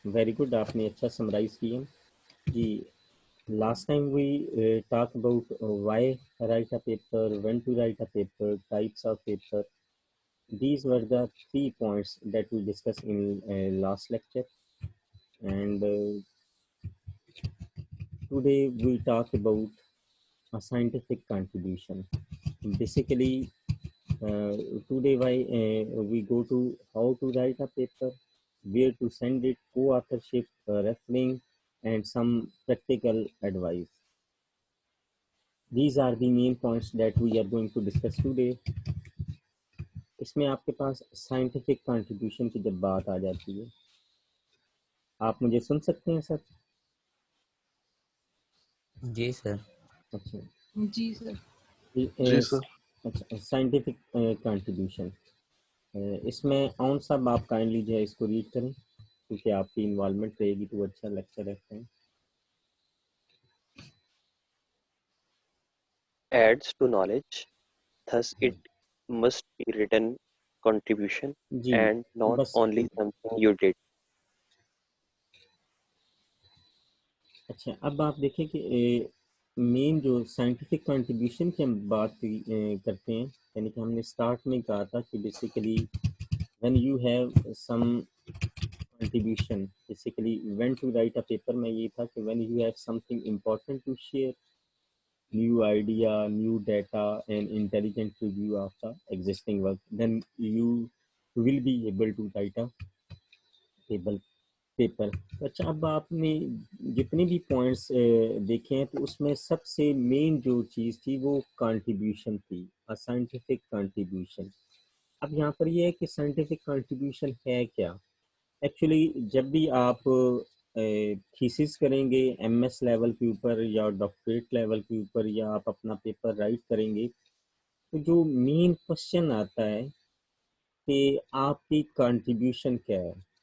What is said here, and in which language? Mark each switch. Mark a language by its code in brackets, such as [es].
[ur] Very good, آپ نے اچھا سمرائز کیا. [en] جی last time we talked about why write a paper, when to write a paper, types of paper. These were the 3 points that we discussed in last lecture, and today we talk about a scientific contribution. Basically today we go to how to write a paper, where to send it, co-authorship, referring, and some practical advice. These are the main points that we are going to discuss today. [ur] اس میں آپ کے پاس scientific contribution کی جب بات آ جاتی ہے, آپ مجھے سن سکتے ہیں سر؟ جی سر. اچھا جی سر. جی سر. اچھا سائنٹیفک کنٹریبیوشن, اس میں اون صاحب آپ کائنڈلی جو ہے اس کو ریڈ کریں, کیونکہ آپ کی انوالومنٹ رہے گی تو اچھا لیکچر رہتا ہے. [en] Adds to knowledge, thus it must be written contribution [ur] جی [en] and not [ur] بس [en] only something you did. [ur] اچھا, اب آپ دیکھیں کہ مین جو سائنٹیفک کنٹریبیوشن کی ہم بات کرتے ہیں, یعنی کہ ہم نے اسٹارٹ میں کہا تھا کہ basically [en] when you have some contribution, [ur] basically [en] when to write a paper [ur] میں یہ تھا کہ [en] when you have something important to share, new idea, new data, and intelligent review of the existing work, then you will be able to write a [ur] paper. اچھا, اب آپ نے جتنے بھی پوائنٹس دیکھے ہیں تو اس میں سب سے مین جو چیز تھی وہ کنٹریبیوشن تھی, سائنٹیفک کنٹریبیوشن. اب یہاں پر یہ ہے کہ سائنٹیفک کنٹریبیوشن ہے کیا. ایکچولی جب بھی آپ تھیسس کریں گے ایم ایس لیول کے اوپر یا ڈاکٹریٹ لیول کے اوپر, یا آپ اپنا پیپر رائٹ کریں گے, تو جو مین کوشچن آتا ہے کہ آپ کی کنٹریبیوشن کیا ہے.